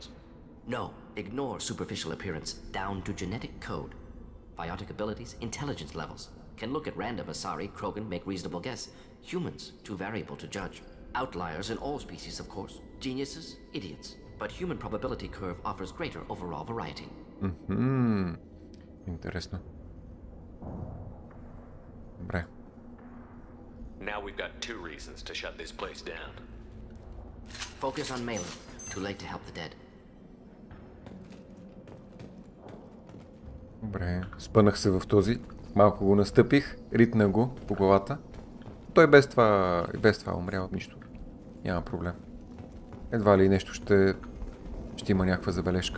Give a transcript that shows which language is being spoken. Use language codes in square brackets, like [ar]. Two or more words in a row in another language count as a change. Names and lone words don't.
[en] No, ignore superficial appearance, down to genetic code. Biotic abilities, intelligence levels. Can look at random Asari, Krogan, make reasonable guess. Humans, too variable to judge. Outliers in all species, of course. Geniuses, idiots. But human probability curve offers greater overall variety. [bg] Интересно. Добре. [en] Now we've got 2 reasons to shut this place down. Focus on Malin. Too late to help the dead. [bg] Добре, спънах се в този. Малко го настъпих, ритна го по главата. Той без това умря от нищо. Няма проблем. Едва ли нещо ще има някаква забележка.